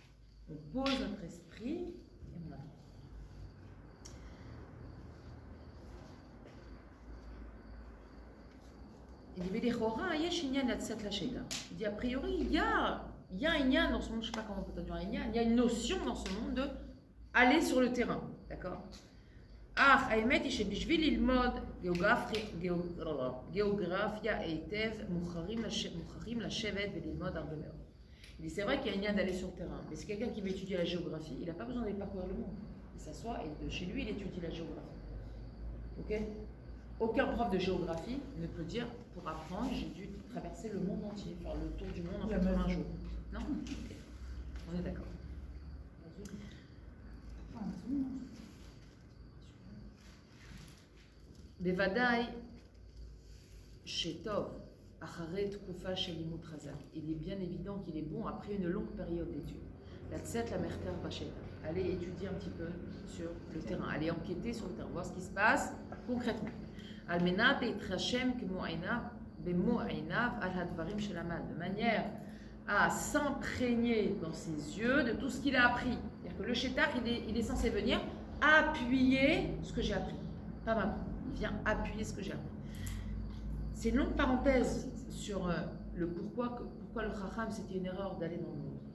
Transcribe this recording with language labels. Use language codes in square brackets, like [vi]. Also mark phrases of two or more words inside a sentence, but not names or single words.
[fr] On pose notre esprit et on apprend. Il dit a priori, il y a un lien dans ce monde, je ne sais pas comment on peut traduire un lien, il y a une notion dans ce monde de aller sur le terrain, d'accord? [he] האמת היא שבשביל ללמוד גיאוגרפיה היטב מוכרחים לשבת וללמוד הרבה מאוד. [fr] Il dit c'est vrai qu'il y a un lien d'aller sur le terrain, mais c'est quelqu'un qui veut étudier la géographie, il n'a pas besoin d'aller parcourir le monde. Il s'assoit et de chez lui il étudie la géographie. Ok? Aucun prof de géographie ne peut dire pour apprendre j'ai dû traverser le monde entier, faire le tour du monde en 80 jours. Non? Okay. On est d'accord. [he] בוודאי שטוב אחרי תקופה של לימוד חז"ל. [fr] Il est bien évident qu'il est bon après une longue période d'études. [he] לצאת למחקר בשטח. [fr] Aller étudier un petit peu sur le terrain, aller enquêter sur le terrain, voir ce qui se passe concrètement. [he] על מנת להתרשם כמו עיניו, במו עיניו על הדברים שלמד, [fr] de manière à s'imprégner dans ses yeux de tout ce qu'il a appris. C'est-à-dire que le chétar, il est censé venir appuyer ce que j'ai appris, pas m'apprendre. Il vient appuyer ce que j'ai appris. C'est une longue parenthèse sur le pourquoi le Chacham c'était une erreur d'aller dans le monde.